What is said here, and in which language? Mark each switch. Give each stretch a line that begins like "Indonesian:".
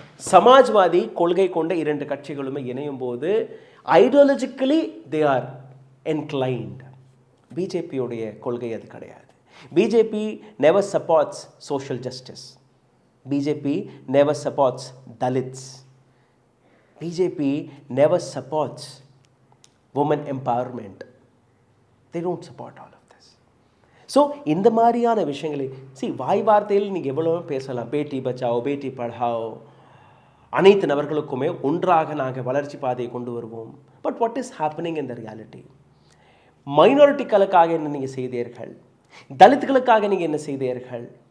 Tamil: சமாஜ்வாதி கொள்கை கொண்ட 2 கட்சிகளுமே இணையும் போது
English: Ideologically they are inclined.
Tamil: பிஜேபியோடைய கொள்கை அது கிடையாது.
English: BJP never supports social justice. BJP never supports Dalits. BJP never supports women empowerment. They don't support all of this.
Tamil: So இந்த மாதிரியான விஷயங்களை வாய் வார்த்தையில் நீங்கள் எவ்வளோ பேசலாம்,
Hindi: பேட்டி பச்சாவோ பேட்டி படாவோ,
Tamil: அனைத்து நபர்களுக்குமே ஒன்றாக நாங்கள் வளர்ச்சி பாதையை கொண்டு வருவோம்.
English: But what is happening in the reality?
Tamil: மைனாரிட்டிகளுக்காக என்ன நீங்கள் செய்தீர்கள், தலித்துகளுக்காக நீங்கள் என்ன செய்தீர்கள்?